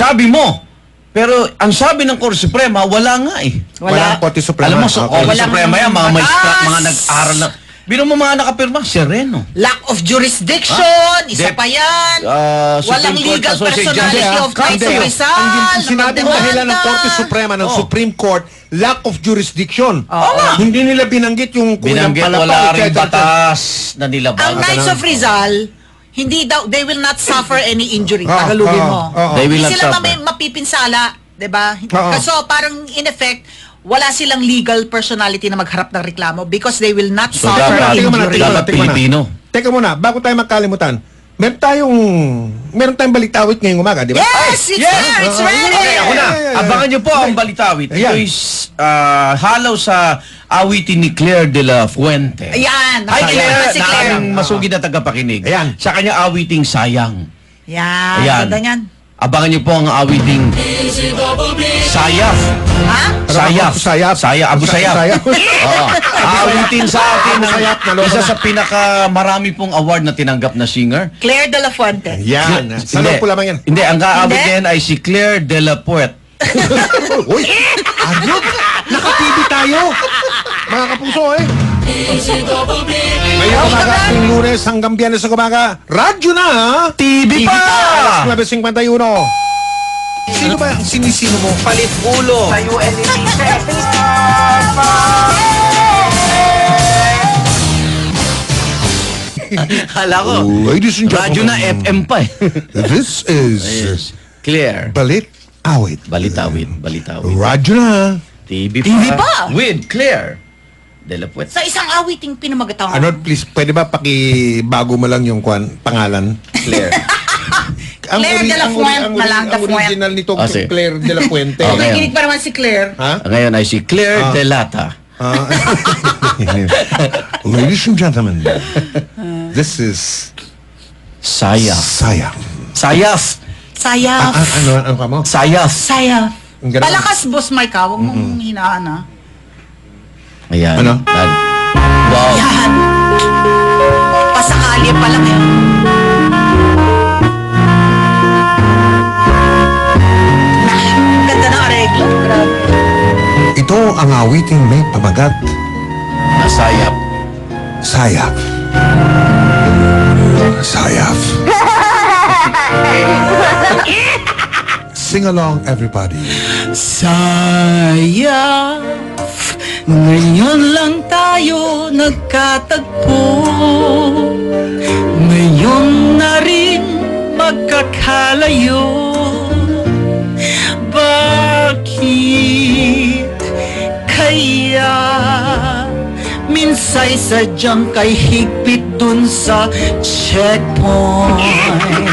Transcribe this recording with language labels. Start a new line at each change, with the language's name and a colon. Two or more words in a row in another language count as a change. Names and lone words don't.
Filipino: sabi mo, pero ang sabi ng Korte Suprema, wala nga eh. Walang Korte Suprema. Alam mo, sa Okay. Korte Suprema yan, mga batas. mga nag-aral na. Bino mo mga nakapirma, sereno.
English: Lack of jurisdiction,
Filipino: isa pa yan.
English: Supreme
Filipino: Walang
English: Court legal Associate personality Justice. of Knights of Rizal.
Filipino: Ang sinabing dahilan ng Korte Suprema ng Oh.
English: Supreme Court, lack of jurisdiction.
Filipino: nga. Hindi nila binanggit yung kulang Binanggit, palapag. wala rin etc. batas na nilabag. Ang Knights of Rizal, hindi daw,
English: they will not suffer any injury.
Filipino: Ah, Tagalogin mo.
English: They will
Filipino: Hindi
English: not
Filipino: sila
English: suffer.
Filipino: mapipinsala, 'di ba? Oo. Kasi parang
English: in effect,
Filipino: wala silang
English: legal personality
Filipino: na magharap ng reklamo
English: because they will not
Filipino: So,
English: suffer
Filipino: dapat-
English: injury.
Filipino: dapat Pilipino. Teka muna, bago tayo magkalimutan, meron tayong balitawit ngayong umaga, di ba?
English: Yes, it's there, it's ready.
Filipino: Okay, ako na. Abangan niyo po ang balitawit. Ito Ayan. is halaw sa awitin ni Claire de la Fuente. Ayan,
English: Hi Claire,
Filipino: si na Claire. aming masugid na tagapakinig. Ayan. Sa kanya awiting Sayang. Yan, Ayan. ganda niyan. Abangan niyo po ang awiting Sayaf. Ha? Sayaf. Sayaf. Abu Sayaf. Sayaf. Oo. Awitin sa atin Abu Sayaf, ng naloko isa na. sa pinakamarami pong award na tinanggap na singer. Claire de la Fuente. Yan. Sa loob po lamang yan. Hindi, ang kaawit Hindi? niya yan ay si Claire de la Puet. Uy, ayun. Naka-TV tayo. Mga kapuso Ngayong umaga, ang Lunes hanggang Biyernes sa umaga, radyo na! TV pa! Alas 9:51. Sino ba ang sinisino mo? Palit ulo. Sa UNEP. Hala ko.
English: Ladies and
Filipino: Radyo na
English: gentlemen,
Filipino: FM pa eh.
English: This is Claire.
Filipino: Balit Awit. Balitawid. Radyo na! TV pa. TV pa?
English: With Claire de la Puet.
Filipino: Sa isang awiting pinamagatawan. Ano, please, pwede ba pakibago mo lang yung pangalan? Claire. Claire de la Fuente na lang, ang de Fuente. original nito, Sige. Claire de la Puente. Okay. Nakikinig pa naman si Claire. Ha? Ngayon ay si Claire de Lata.
English: Ladies and gentlemen, this is
Filipino: Sayaf. Sayang. Sayaf. Sayaf. Ano ka mo? Sayaf. Sayaf. Ganun. Palakas, Boss Mike, ha? Huwag mong hinaan, ha? Ayan. Ano? Wow. Yan. Pasakali pa lang yan. Ganda ng areglo. Grabe. Ito ang awiting may pamagat. Nasayap. Sayap. Sayap.
English: Sing along, everybody.
Filipino: Sayang, ngayon lang tayo nagkatagpo. Ngayon na rin magkakalayo. Bakit kaya minsay sadyang kay higpit dun sa checkpoint?